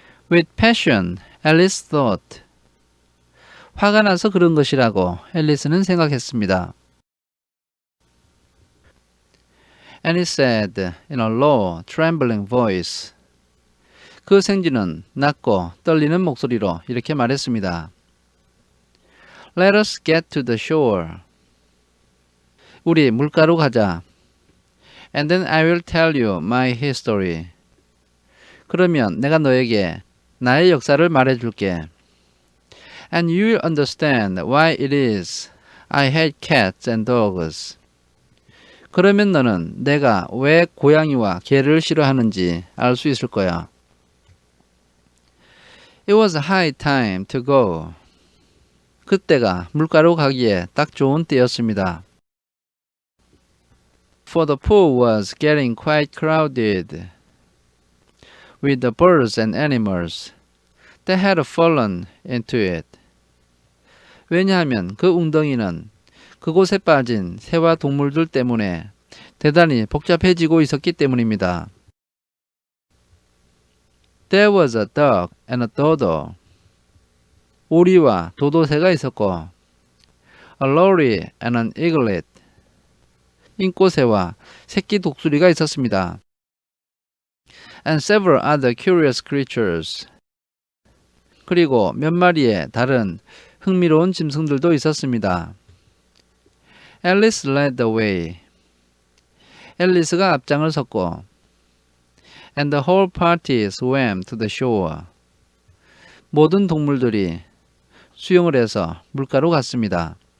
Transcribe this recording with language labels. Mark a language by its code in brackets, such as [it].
[en] With passion, Alice thought. [ko] 화가 나서 그런 것이라고 앨리스는 생각했습니다. [en] And he said in a low, trembling voice. [ko] 그 생쥐는 낮고 떨리는 목소리로 이렇게 말했습니다. [en] Let us get to the shore. [ko] 우리 물가로 가자. [en] And then I will tell you my history. [ko] 그러면 내가 너에게 나의 역사를 말해줄게. [en] And you will understand why it is I hate cats and dogs. [ko] 그러면 너는 내가 왜 고양이와 개를 싫어하는지 알 수 있을 거야. [en] It was high time to go. [ko] 그때가 물가로 가기에 딱 좋은 때였습니다. [en] For the pool was getting quite crowded with the birds and animals that had fallen into it. [ko] 왜냐하면 그 웅덩이는 그곳에 빠진 새와 동물들 때문에 대단히 복잡해지고 있었기 때문입니다. [en] There was a duck and a dodo. [ko] 오리와 도도새가 있었고, [en] a lory and an eaglet. [ko] 인꼬새와 새끼 독수리가 있었습니다. [en] And several other curious creatures. [ko] 그리고 몇 마리의 다른 흥미로운 짐승들도 있었습니다. [en] Alice led the way. [ko] 앨리스가 앞장을 섰고, [en] and the whole party swam to the shore. [ko] 모든 동물들이 수영을 해서 물가로 갔습니다.